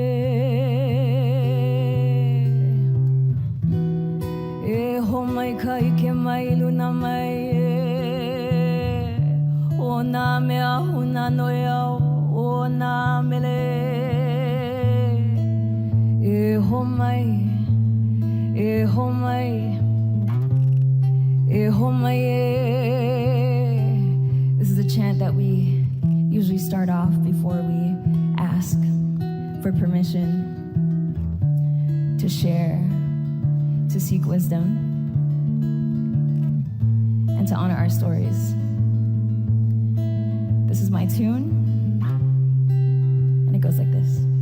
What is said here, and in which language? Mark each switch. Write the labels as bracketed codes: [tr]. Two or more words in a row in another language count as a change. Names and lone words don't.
[haw] e ho mai kai ke mai luna mai e o na mea huna noe au o na mele e ho mai e ho mai e ho mai e. [en] This is a chant that we usually start off before we ask for permission to share, to seek wisdom, and to honor our stories. This is my tune, and it goes like this.